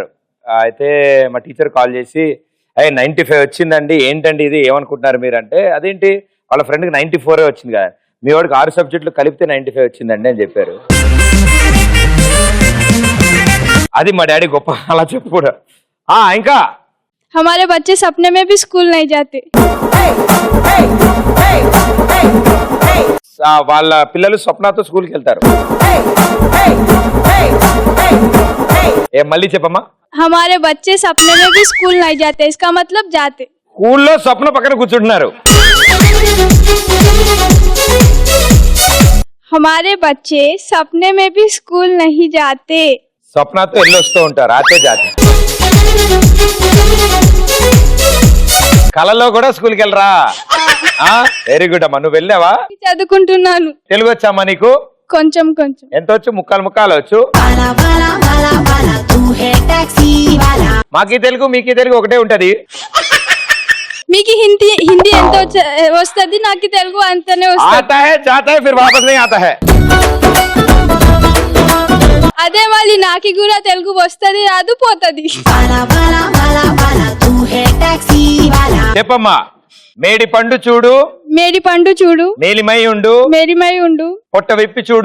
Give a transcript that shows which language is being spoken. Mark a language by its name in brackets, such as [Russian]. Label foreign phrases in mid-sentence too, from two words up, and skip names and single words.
[Telugu] అయితే మా టీచర్ కాల్ చేసి 95 వచ్చిందండి, ఏంటండి ఇది, ఏమనుకుంటున్నారు మీరు అంటే, అదేంటి వాళ్ళ ఫ్రెండ్కి 94 వచ్చింది కదా, మీ వాడికి 6 సబ్జెక్టులు కలిపితే 95 వచ్చిందండి అని చెప్పారు. అది మా డాడీ గొప్ప, అలా చెప్పు కూడా. ఇంకా [Hindi] हमारे बच्चे सपने में भी स्कूल नहीं जाते. [Telugu] వాళ్ళ పిల్లలు స్వప్నతో స్కూల్కి వెళ్తారు. మళ్ళీ చెప్పమ్మా. [Hindi] हमारे बच्चे सपने में भी स्कूल नहीं जाते, इसका मतलब जाते. [Telugu] స్కూల్లో స్వప్న పక్కన కూర్చుంటున్నారు. [Hindi] हमारे बच्चे सपने में भी स्कूल नहीं जाते. [Telugu] స్వప్నతో వెళ్ళొస్తూ ఉంటారు, [Hindi] आते जाते. [Telugu] కళలో కూడా స్కూల్కి వెళ్ళరా? [English] very good [Telugu] అమ్మా. నువ్వు వెళ్ళావా? చదువుకుంటున్నాను. తెలుగు వచ్చామ్మా నీకు? కొంచెం కొంచెం. ఎంత వచ్చు? ముక్కాలు వచ్చు. మాకి తెలుగు మీకి తెలుగు ఒకటే ఉంటది. మీకు హిందీ ఎంత వస్తుంది, నాకు తెలుగు అంతనే వస్తుంది. [Hindi] आता है जाता है फिर वापस नहीं आता है. [Telugu] అదే మళ్ళీ నాకు కూడా తెలుగు వస్తుంది, రాదు, పోతుంది. చెప్పమ్మా. మేడి పండు చూడు, మేడి పండు చూడు, మేలిమై ఉండు, మేరిమై ఉండు, పొట్ట విప్పి చూడు,